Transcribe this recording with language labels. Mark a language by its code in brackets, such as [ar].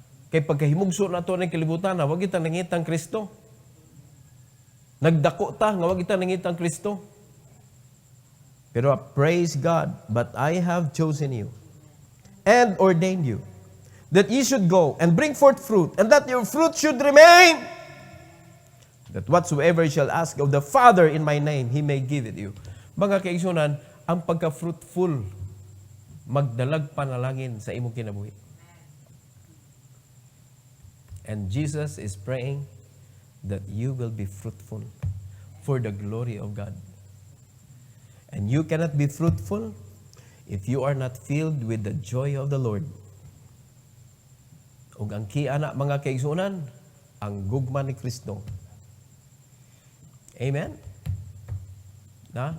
[ceb] Kay pagkahimugso na to ng kalibutan, wag kita nangitang Kristo. Nagdako ta, nga wag kita nangitang Kristo. [en] Pero praise God, but I have chosen you and ordained you, that ye should go and bring forth fruit, and that your fruit should remain, that whatsoever ye shall ask of the Father in my name, He may give it you. [ceb] Mga kaigsunan, ang pagka-fruitful, magdalag panalangin sa imong kinabuhi. [en] And Jesus is praying that you will be fruitful for the glory of God. And you cannot be fruitful if you are not filled with the joy of the Lord. [ceb] Ug ang kiana mga kaigsunan, ang gugma ni Kristo. Amen? Na?